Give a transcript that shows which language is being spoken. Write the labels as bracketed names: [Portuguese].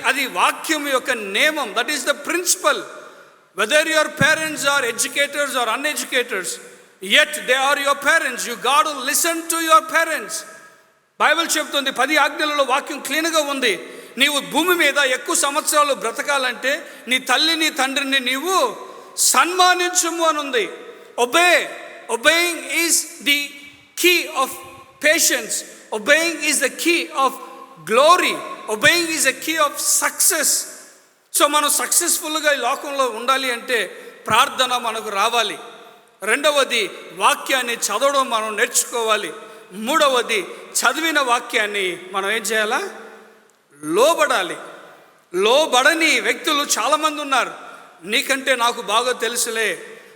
[Telugu] అది వాక్యం యొక్క నియమం. [English] That is the principle. Whether your parents are educators are uneducators, yet they are your parents. You got to listen to your parents. [Telugu] Bible చెప్తుంది 10 ఆజ్ఞలలో వాక్యం క్లీన్గా ఉంది. నీవు భూమి మీద ఎక్కువ సంవత్సరాలు బ్రతకాలంటే నీ తల్లి నీ తండ్రిని నీవు సన్మానించుము అని ఉంది. [English] Obeying is the key of patience. Obeying is the key of glory. Obeying is the key of success. [Telugu] So మనం సక్సెస్ఫుల్గా ఈ లోకంలో ఉండాలి అంటే ప్రార్థన మనకు రావాలి. రెండవది వాక్యాన్ని చదవడం మనం నేర్చుకోవాలి. మూడవది చదివిన వాక్యాన్ని మనం ఏం చేయాలా? లోబడాలి. లోబడని వ్యక్తులు చాలామంది ఉన్నారు. నీకంటే నాకు బాగా తెలుసులే.